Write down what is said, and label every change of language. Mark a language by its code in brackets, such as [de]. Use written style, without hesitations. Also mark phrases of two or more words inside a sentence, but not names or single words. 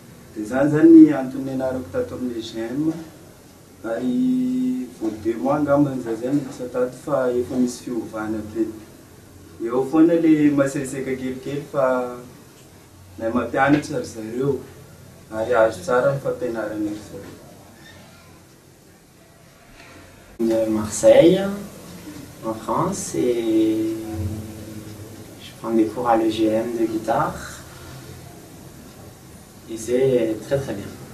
[mg] Dia zany zany antony nianarako tato amin'ny EGM, ary vao 2 mois angambany za zay niditra tato fa efa misy fiovana be. Eo foana ilay mahasaisaka kelikely fa na mampianatra ry zareo ary azo tsara ny fampianarana ry zareo. [fr] Marseille, en France, et je prends des cours à l'EGM de guitare et c'est très très bien.